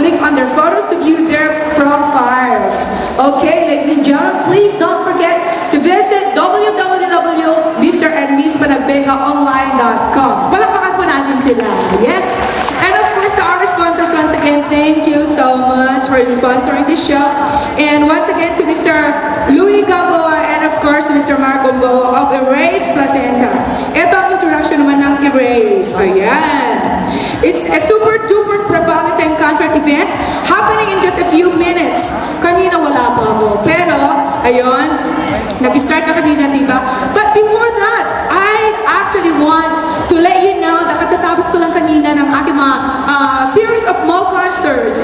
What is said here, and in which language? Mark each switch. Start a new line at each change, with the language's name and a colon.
English: Click on their photos to view their profiles. Okay, ladies and gentlemen, please don't forget to visit www.mrandmisspanagbengaonline.com.
Filipino: Palakpakan po natin sila.
English: Yes? And of course, to our sponsors, once again, thank you so much for sponsoring this show. And once again, to Mr. Louie Gamboa and of course, Mr. Mark Gamboa of Erase Placenta.
Filipino: Ito ang introduction naman ng Erase. Ayan.
English: It's a super duper Prevalent concert event happening in just a few minutes.
Filipino: Kanina wala pa ako. Pero, ayun, nag-start na kanina, diba?
English: But before that, I actually want to let you know
Filipino: na katatapos ko lang kanina ng aking mga
English: series of mall concerts.